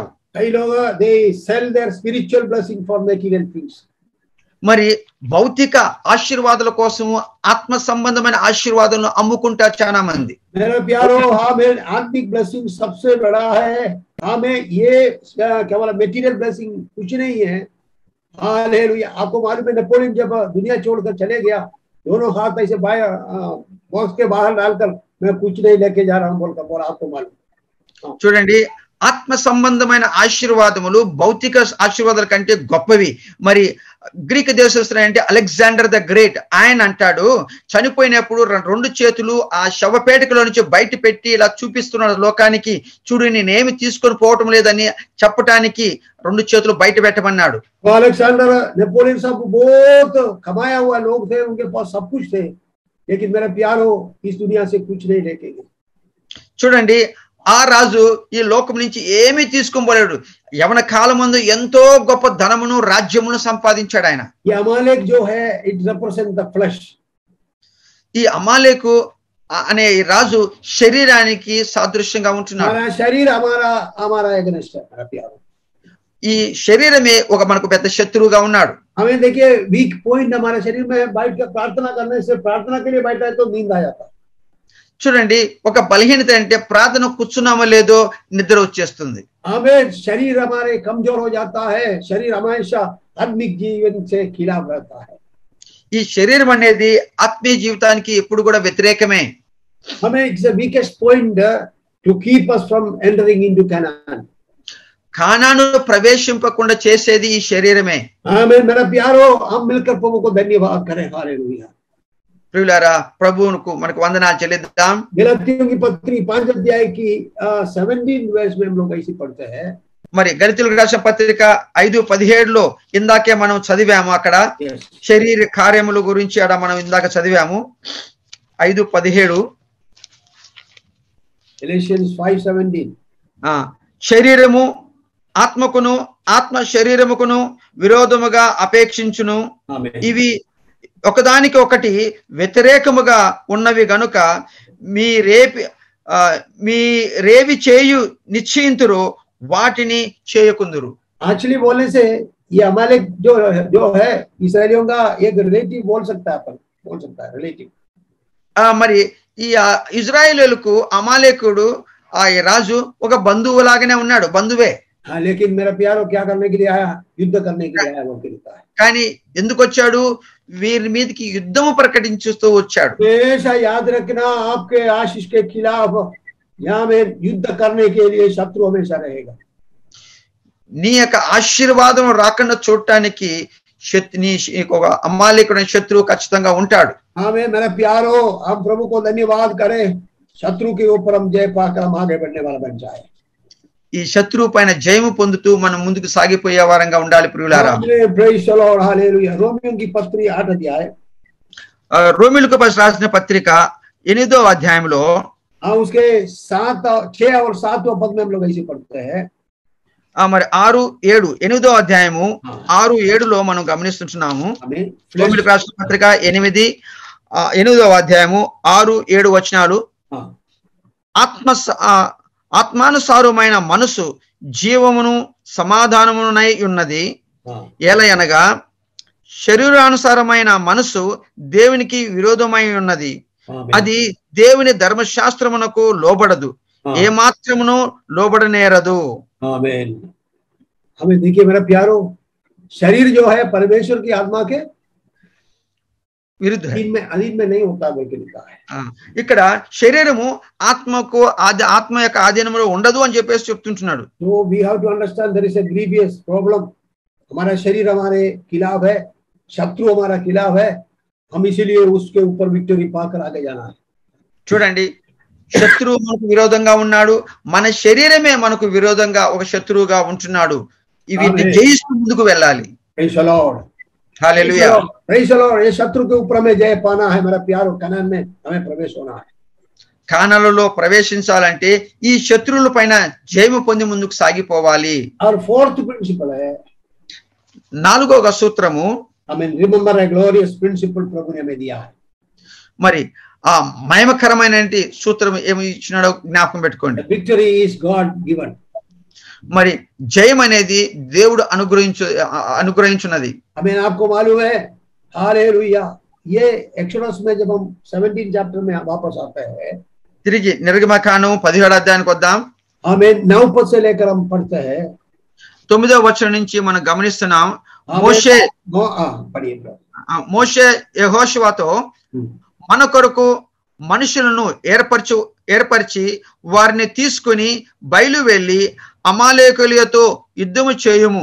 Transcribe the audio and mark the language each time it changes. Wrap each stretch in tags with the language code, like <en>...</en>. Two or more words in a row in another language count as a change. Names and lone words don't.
<hi>कई लोग</hi> <en>they sell their spiritual blessing for material things.</en> <te>మరి భౌతిక ఆశీర్వాదాల కోసము ఆత్మ సంబంధమైన ఆశీర్వాదాలను అమ్ముకుంటారు చాలా మంది.</te> <hi>मेरे प्यारो, हमें आत्मिक ब्लेसिंग सबसे बड़ा है. हमें ये केवल</hi> <en>material blessing</en> <hi>कुछ नहीं है. हालेलुया. आपको मालूम है नेपोलियन जब दुनिया छोड़कर चले गया, दोनों हाथ ऐसे बॉक्स के बाहर डालकर मैं कुछ नहीं लेके जा रहा हूँ बोलकर बोला. आपको मालूम?</hi> <te>చూడండి, ఆత్మ సంబంధమైన ఆశీర్వాదములు భౌతిక ఆశీర్వాదాల కంటే గొప్పవి. మరి గ్రీక్ దేశస్థుడు అంటే అలెగ్జాండర్ ద గ్రేట్, ఆయన అంటాడు చనిపోయినప్పుడు 2 చేతులు ఆ శవపేటికలో నుంచి బయట పెట్టి ఇలా చూపిస్తున్నాడు లోకానికి, చూడు నేనేమి తీసుకొని పోవటం లేదని చెప్పటానికి 2 చేతులు బయట పెట్టమన్నాడు.</te> <hi>अलेक्जेंडर नेपोलियन सब बहुत कमाया हुआ लोग थे, उनके पास सब कुछ थे, लेकिन मेरा प्यारो इस दुनिया से कुछ नहीं लेके गए.</hi> <te>చూడండి, ఆ రాజు ఈ లోకం నుంచి ఏమీ తీసుకోలేడు. యవన కాలమందు ఎంతో గొప్ప ధనమును రాజ్యమును సంపాదించాడు ఆయన.</te> <hi>ये अमालेक जो है</hi> <en>it represent the flesh.</en> <te>ఈ అమాలేకు అనే రాజు శరీరానికి సాదృశ్యంగా ఉంటున్నాడు.</te> <hi>हमारा शरीर हमारा एगेंस्ट है मेरा प्यारो.</hi> <te>ఈ శరీరమే ఒక మనకు పెద్ద శత్రువుగా ఉన్నాడు.</te> <hi>हमें देखिए</hi> <en>weak point</en> <hi>हमारे शरीर में बैठ कर प्रार्थना करने से, प्रार्थना के लिए बैठा है तो नींद आ जाता है.</hi> <te>చూడండి, ఒక బలహీనత అంటే ప్రార్థన కూర్చున్నామో లేదో నిద్ర వచ్చేస్తుంది.</te> <hi>हमें शरीर हमारे कमजोर हो जाता है. शरीर हमेशा आत्मिक जीवन से खिलाफ रहता है.</hi> <te>ఈ శరీరం అనేది ఆత్మీయ జీవితానికి ఎప్పుడు కూడా వ్యతిరేకమే.</te> <en>हमें it's the weakest point to keep us from entering into Canaan.</en> <te>కానాను ప్రవేశింపకుండా చేసేది ఈ శరీరమే.</te> <hi>आमीन. मेरा प्यारो, हम मिलकर प्रभु को धन्यवाद करें. हालेलुया.</hi> <te>ప్రియులారా, ప్రభువుకు మనకు వందనాలు చెల్లిద్దాం.</te> <hi>गलातियों की पत्री 5 अध्याय की 17 वर्ष में हम लोग ऐसे पढ़ते हैं.</hi> <te>మరి గళితీయులకు రాసిన పత్రిక 5:17 ఇందాకే మనం చదివాము. అక్కడ శరీర కార్యముల గురించి అక్కడ మనం ఇందాక చదివాము. 5:17 Galatians 5:17. శరీరము ఆత్మకును ఆత్మ శరీరముకును విరోధముగా అపేక్షించును, ఇవి ఒకదానికి ఒకటి వ్యతిరేకముగా ఉన్నవి గనుక మీ రేవి చేయు నిశ్చయింతురు వాటిని చేయకుందురు.</te> <hi>एक्चुअली बोलने से ये अमालेक जो है इस्राएलियों का एक रिलेटिव बोल सकता है रिलेटिव.</hi> <te>మరి ఈ ఇజ్రాయేలులకు అమాలేకుడు ఆ రాజు ఒక బంధువు లాగానే ఉన్నాడు, బంధువే.</te> <hi>हाँ, लेकिन मेरा प्यारो क्या करने के लिए आया? युद्ध करने के लिए आया वो कहता है.</hi> <te>కానీ ఎందుకు వచ్చాడు? వీరి మీదకి యుద్ధము ప్రకటించుతూ వచ్చాడు.</te> <hi>हमेशा याद रखना, आपके आशीष के खिलाफ यहाँ में युद्ध करने के लिए शत्रु हमेशा रहेगा.</hi> <te>నీ యొక్క ఆశీర్వాదం రాకుండా చూడటానికి ఒక అమాలేకుడైన శత్రువు ఖచ్చితంగా ఉంటాడు.</te> <hi>आमीन. मेरा प्यारो, हम प्रभु को धन्यवाद करें. शत्रु के ऊपर हम जय पाकर हम आगे बढ़ने वाला बन जाए.</hi> <te>ఈ శత్రువు పైన జయము పొందుతూ మనం ముందుకు సాగిపోయే వారంగా ఉండాలి. ప్రియులారా,</te> <en>praise the Lord.</en> <hi>हालेलुया. रोमियों की पत्री 8 अध्याय.</hi> <te>రోమీయులకు రాసిన పత్రిక 8వ అధ్యాయంలో</te> <hi>हाँ, उसके 6 और 7 पद में हम लोग ऐसे पढ़ते हैं।</hi> <te>మరి 6, 7, 8వ అధ్యాయము 6, 7లో మనం గమనిస్తున్నాము. రోమీయులకు రాసిన పత్రిక 8, 8వ అధ్యాయము 6, 7 వచనాలు. ఆత్మానుసారమైన మనసు జీవమును సమాధానమునై ఉన్నది. ఏలయనగా శరీరానుసారమైన మనసు దేవునికి విరోధమై ఉన్నది. అది దేవుని ధర్మశాస్త్రమునకు లోబడదు, ఏ మాత్రమును లోబడనేరదు.</te> <hi>आमीन। हमें देखिए मेरा प्यारो, शरीर जो है परमेश्वर की आत्मा के</hi> <te>విరుద్ధ</te> <hi>अधीन में नहीं होता बोल के लिखा है।</hi> <te>ఇక్కడ శరీరము ఆత్మకు ఆత్మ యొక్క ఆధీనంలో ఉండదు అని చెప్పేసి చెప్తుంటున్నాడు.</te> <en>तो we have to understand there is a grievous problem.</en> <hi>हमारा शरीर हमारे खिलाफ है, शत्रु हमारा खिलाफ है, हम इसीलिए उसके ऊपर विक्टरी पाकर आगे जाना है।</hi> <te>చూడండి, శత్రువు మనకు విరోధంగా ఉన్నాడు, మన శరీరమే మనకు విరోధంగా ఒక శత్రువుగా ఉంటున్నాడు. ఇవి జయిస్తూ ముందుకు వెళ్ళాలి.</te> <en>praise the Lord,</en> <te>హల్లెలూయా,</te> <en>praise the Lord.</en> <hi>ये शत्रु के ऊपर हमें जय पाना है मेरा प्यारो, कनान में हमें प्रवेश होना है।</hi> <te>కానాలలో ప్రవేశించాలంటే ఈ శత్రువుల పైన జయము పొంది ముందుకు సాగిపోవాలి.</te> <hi>और</hi> <en>fourth principle</en> <hi>है,</hi> <te>4వ సూత్రము,</te> <hi>हमें</hi> <en>remember a glorious principle</en> <hi>प्रभु ने हमें दिया है।</hi> <te>మరి ఆ మహిమకరమైన సూత్రం ఏమి ఇచ్చినాడో జ్ఞాపకం పెట్టుకోండి.</te> <en>victory is God given.</en> <te>మరి జయం అనేది దేవుడు అనుగ్రహించున్నది.</te> <hi>हमें आपको मालूम है, हालेलुया, ये एक्सोडस में जब हम 17 चैप्टर में वापस आते हैं,</hi> <te>తిరిగి నిర్గమకాండం 17వ అధ్యాయానికి వద్దాం.</te> <hi>हमें 9 पद से लेकर हम पढ़ते हैं।</hi> <te>9వ వచనం నుంచి మనం గమనిస్తున్నాం. మోషే యెహోషువతో మన కొరకు మనుషులను ఏర్పరిచి వారిని తీసుకుని బయలు వెళ్లి అమాలేకులతో యుద్ధము చేయుము.</te>